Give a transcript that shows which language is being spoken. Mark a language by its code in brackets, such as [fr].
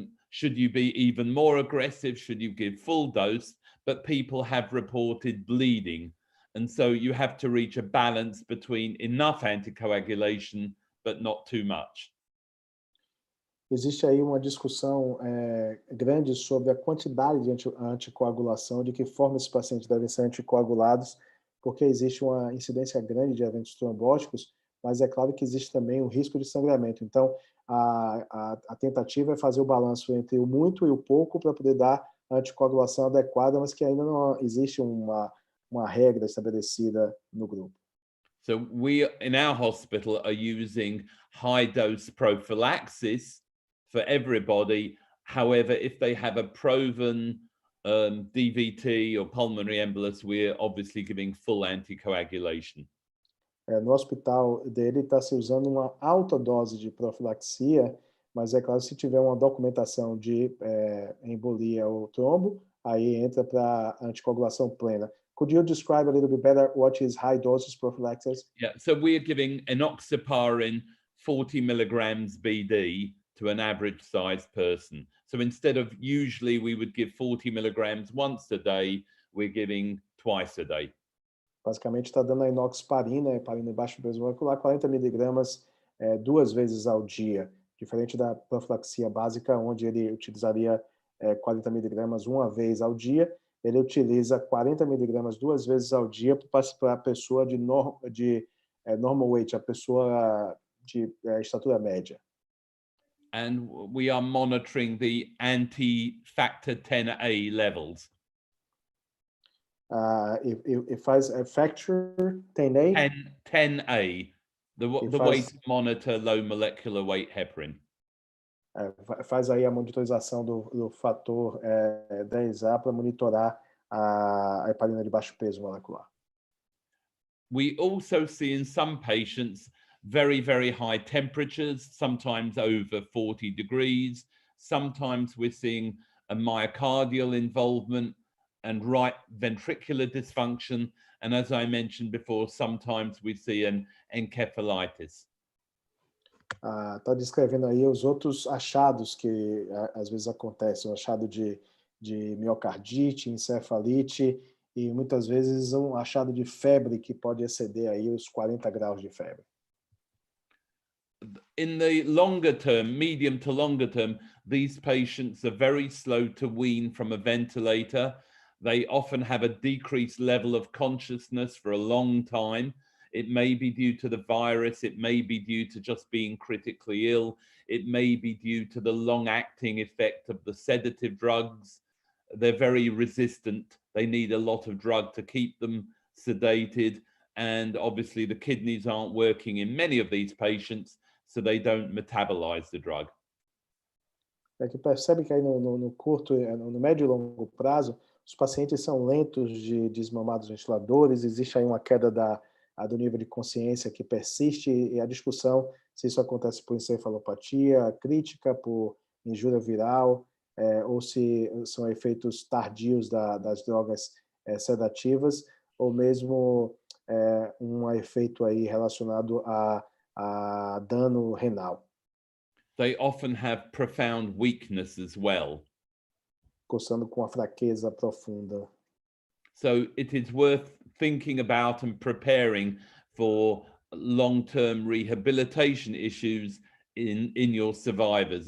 [en] Should you be even more aggressive? Should you give full dose? But people have reported bleeding. And so you have to reach a balance between enough anticoagulation, but not too much. [pt] Existe aí uma discussão grande sobre a quantidade de anticoagulação, de que forma esses pacientes devem ser anticoagulados, porque existe uma incidência grande de eventos trombóticos, mas é claro que existe também o risco de sangramento. Então, a tentativa é fazer o balanço entre o muito e o pouco para poder dar a anticoagulação adequada, mas que ainda não existe uma regra estabelecida no grupo. [en] So we, in our hospital, are using high-dose prophylaxis for everybody. However, if they have a proven DVT or pulmonary embolus, we're obviously giving full anticoagulation. [pt] No hospital dele está se usando uma alta dose de profilaxia, mas é claro, se tiver uma documentação de embolia ou trombo, aí entra para anticoagulação plena. [en] Could you describe a little bit better what is high doses prophylaxis? Yeah, so we're giving enoxaparin 40 milligrams BD to an average sized person. So instead of usually we would give 40 milligrams once a day, we're giving twice a day. [pt] Basicamente está dando a inoxaparina, heparina de baixo peso molecular, 40 miligramas 2 vezes ao dia, diferente da profilaxia básica, onde ele utilizaria 40 miligramas uma vez ao dia, ele utiliza 40 miligramas 2 vezes ao dia para a pessoa de [en] normal weight, [pt] a pessoa de estatura média. [en] And we are monitoring the anti-factor 10A levels. It faz factor 10A? 10A, the way to monitor low molecular weight heparin. [pt] Faz aí a monitorização do fator 10A para monitorar a heparina de baixo peso molecular. [en] We also see in some patients very, very high temperatures, sometimes over 40 degrees. Sometimes we're seeing a myocardial involvement and right ventricular dysfunction. And as I mentioned before, sometimes we see an encephalitis. [pt] Está descrevendo aí os outros achados que às vezes acontecem, o achado de miocardite, encefalite e muitas vezes um achado de febre que pode exceder aí os 40 graus de febre. [en] In the longer term, medium to longer term, these patients are very slow to wean from a ventilator. They often have a decreased level of consciousness for a long time. It may be due to the virus. It may be due to just being critically ill. It may be due to the long-acting effect of the sedative drugs. They're very resistant. They need a lot of drug to keep them sedated. And obviously the kidneys aren't working in many of these patients, so they don't metabolize the drug. [pt] É que percebe que aí no curto, no médio e longo prazo, os pacientes são lentos de desmamar dos ventiladores, existe aí uma queda do nível de consciência que persiste, e a discussão se isso acontece por encefalopatia crítica, por injúria viral, ou se são efeitos tardios das drogas sedativas, ou mesmo um efeito aí relacionado a dano renal. [en] They often have profound weakness as well. [pt] Coçando com a fraqueza profunda. [en] So it is worth thinking about and preparing for long-term rehabilitation issues in your survivors.